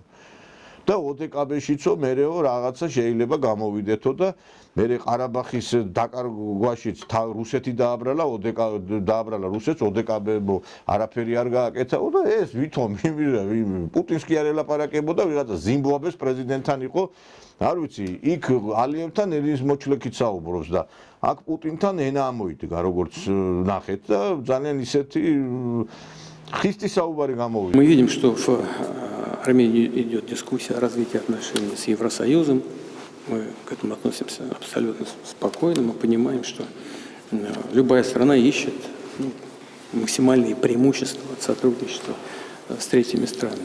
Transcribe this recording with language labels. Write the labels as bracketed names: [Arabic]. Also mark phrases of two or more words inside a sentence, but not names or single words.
[Georgian] და ოდეკაბეშიცო მერეო რაღაცა შეიძლება გამოვიდეთო და მერე ყარაბახის დაკარგვაშიც რუსეთი დააბრალა რუსეთს ოდეკაბე არაფერი არ გააკეთაო და ეს ვითომ პუტინს კი არ ელაპარაკებოდა ვიღაცა ზიმბაბვეს პრეზიდენტთან იყო არ ვიცი იქ ალიევთან ერის მოჩლექით საუბრობს და აქ პუტინთან ენა ამოიდგა როგორც ნახეთ და ძალიან ისეთი ხისტი საუბარი გამოვიდა. [Russian] Мы видим, что в Армении идет дискуссия о развитии отношений с Евросоюзом. Мы к этому относимся абсолютно спокойно. Мы понимаем, что любая страна ищет максимальные преимущества от сотрудничества с третьими странами.